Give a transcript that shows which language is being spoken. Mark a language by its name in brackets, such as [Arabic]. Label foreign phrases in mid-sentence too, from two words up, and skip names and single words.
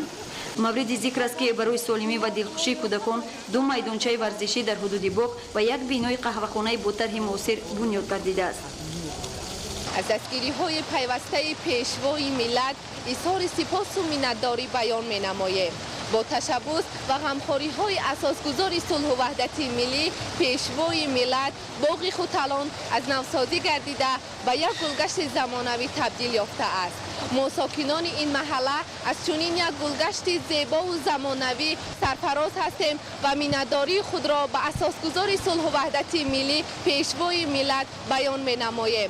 [Tajik] мавриди зикр аст ки барои солимӣ ва дилхушии кӯдакон 2 майдончаи варзишӣ дар ҳудуди боғ ва як бинои қаҳвахонаи бо тарҳи муосир бунёд гардидааст. аз дастгириҳои пайвастаи пешвои миллат изҳори сипосу миннатдорӣ баён менамоем. با تشبث و غمخوری‌های اساسگذار صلح و وحدت ملی پیشوای ملت باغ خوتالان از نوسازی گردیده و یک گلگشت زمانوی تبدیل یافته است. ما ساکنان این محله از چنین یک گلگشت زیبا و زمانوی سرفراز هستیم و مینداری خود را به اساسگذار صلح و وحدت ملی پیشوای ملت بیان می‌نماییم.